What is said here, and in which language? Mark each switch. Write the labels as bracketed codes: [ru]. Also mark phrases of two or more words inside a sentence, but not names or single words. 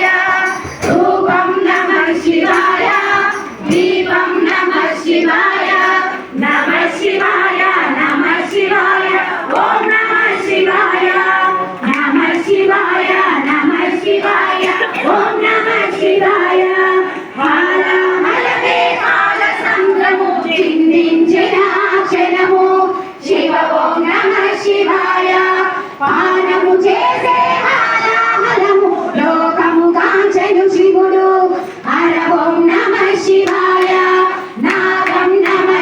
[sa] धूपं नमः शिवाय दीपं नमः शिवाय नमः शिवाय नमः शिवाय ॐ नमः शिवाय नमः शिवाय नमः शिवाय ॐ नमः शिवाय [te] హాలాహలకే కాలసంగము చింతించిన క్షణము శివ [sa] ఓం నమః శివాయ [te] పానము చేసే హాలాహలము లోకము కాంచెను శివుడు హర [sa] ఓం నమః శివాయ నాగం